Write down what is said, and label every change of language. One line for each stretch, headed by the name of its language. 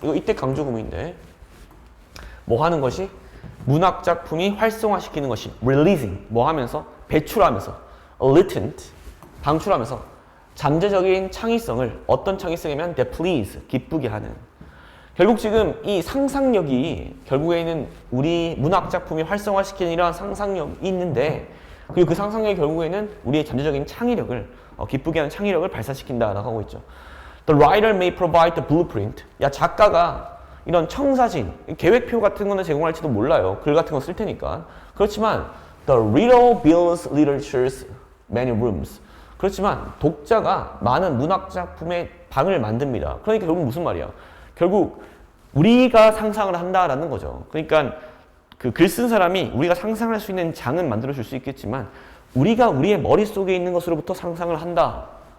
Korean: 이거 이때 강조 구문인데 뭐 하는 것이? 문학 작품이 활성화시키는 것이 releasing. 뭐 하면서? 배출하면서 latent. 방출하면서 잠재적인 창의성을 어떤 창의성이면
English: that please.
Korean: 기쁘게 하는. 결국 지금 이 상상력이 결국에는 우리 문학 작품이 활성화시키는 이러한 상상력이 있는데 그리고 그 상상력이 결국에는 우리의 잠재적인 창의력을 기쁘게 하는 창의력을 발산시킨다라고 하고 있죠.
English: The writer may provide the blueprint.
Korean: 야, 작가가 이런 청사진, 계획표 같은 거는 제공할지도 몰라요. 글 같은 거 쓸 테니까. 그렇지만
English: the reader builds literature's many rooms.
Korean: 그렇지만 독자가 많은 문학 작품의 방을 만듭니다. 그러니까 결국 무슨 말이야? 결국 우리가 상상을 한다라는 거죠. 그러니까 그 글 쓴 사람이 우리가 상상할 수 있는 장은 만들어줄 수 있겠지만 우리가 우리의 머릿속에 있는 것으로부터 상상을 한다.